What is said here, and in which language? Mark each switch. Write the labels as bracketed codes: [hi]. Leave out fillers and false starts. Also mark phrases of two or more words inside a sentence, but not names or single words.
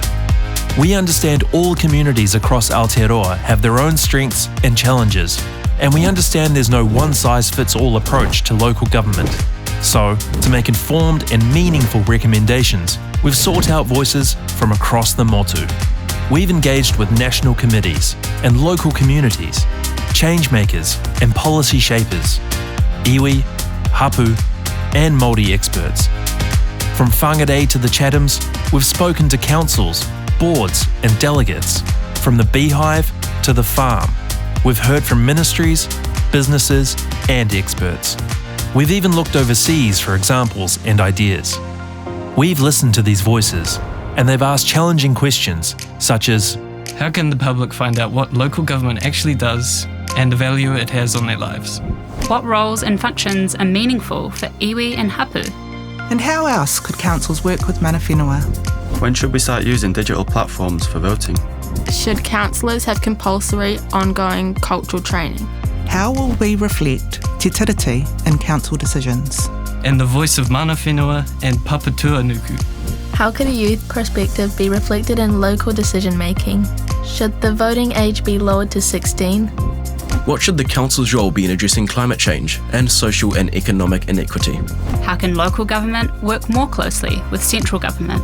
[en] We understand all communities across Aotearoa have their own strengths and challenges, and we understand there's no one-size-fits-all approach to local government. So, to make informed and meaningful recommendations, we've sought out voices from across the motu. We've engaged with national committees and local communities, change makers and policy shapers, [mi] iwi, hapu [en] and Māori experts. From whangarei to the Chathams, we've spoken to councils, boards and delegates. From the beehive to the farm, we've heard from ministries, businesses and experts. We've even looked overseas for examples and ideas. We've listened to these voices, and they've asked challenging questions such as, how can the public find out what local government actually does and the value it has on their lives? What roles and functions are meaningful for iwi and hapu? And how else could councils work with [mi] mana whenua? [en] When should we start using digital platforms for voting? Should councillors have compulsory ongoing cultural training? How will we reflect [mi] te tiriti [en] in council decisions? And the voice of [mi] mana whenua [en] and [mi] papatua nuku. [en] How could a youth perspective be reflected in local decision making? Should the voting age be lowered to 16? What should the council's role be in addressing climate change and social and economic inequity? How can local government work more closely with central government?